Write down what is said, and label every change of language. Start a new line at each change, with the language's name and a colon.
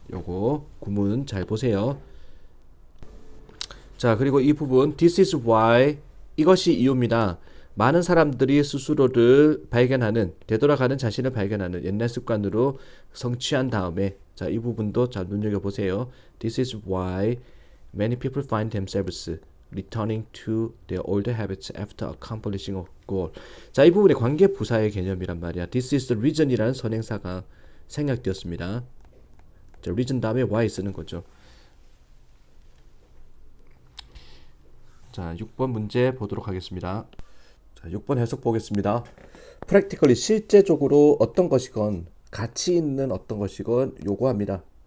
Korean: 요거 구문 잘 보세요. 자, 그리고 이 부분
English: This is why
Korean: 이것이 이유입니다. 많은 사람들이 스스로를 발견하는 되돌아가는 자신을 발견하는 옛날 습관으로 성취한 다음에 자, 이 부분도 잘 눈여겨보세요.
English: This is why many people find themselves returning to their older habits after accomplishing a goal.
Korean: 자, 이 부분이 관계 부사의 개념이란 말이야.
English: This is the reason
Korean: 이라는 선행사가 생략되었습니다. 자, reason 다음에 why 쓰는 거죠. 자, 6번 문제 보도록 하겠습니다. 자, 6번 해석 보겠습니다. practically 실제적으로 어떤 것이건 가치 있는 어떤 것이건 요구합니다.